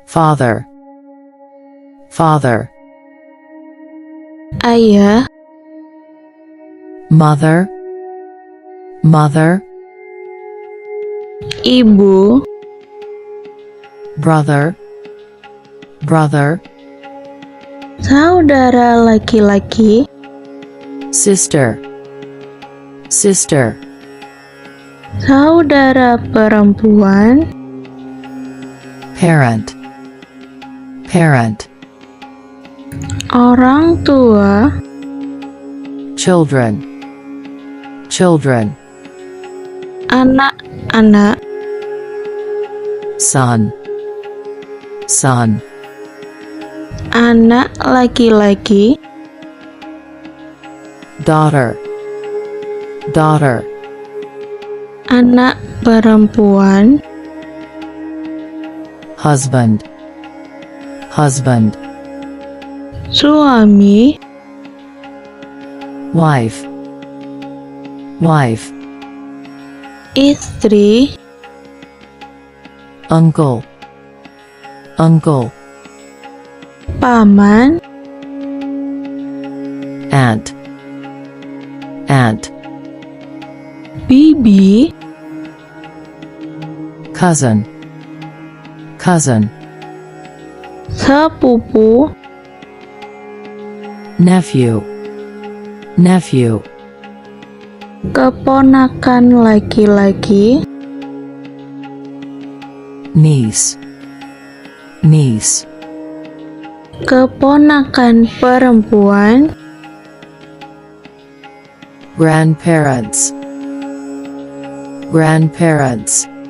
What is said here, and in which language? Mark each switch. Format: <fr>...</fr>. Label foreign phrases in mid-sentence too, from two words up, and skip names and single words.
<en>father, father,</en> <id>ayah,</id> <en>mother, mother,</en> <id>ibu,</id> <en>brother, brother,</en> <id>saudara laki-laki,</id> <en>sister, sister,</en> <id>saudara perempuan,</id> <en>parent, parent,</en> <id>orang tua,</id> <en>children, children,</en> <id>anak-anak,</id> <en>son, son,</en> <id>anak laki-laki,</id> <en>daughter, daughter,</en> <id>anak perempuan,</id> <en>husband, husband,</en> <id>suami,</id> <en>wife, wife,</en> <id>istri,</id> <en>uncle, uncle,</en> <id>paman,</id> <en>aunt, aunt,</en> <id>bibi,</id> <en>cousin, cousin,</en> <id>sepupu,</id> <en>nephew, nephew,</en> <id>keponakan laki-laki,</id> <en>niece, niece,</en> <id>keponakan perempuan,</id> <en>grandparents, grandparents,</en>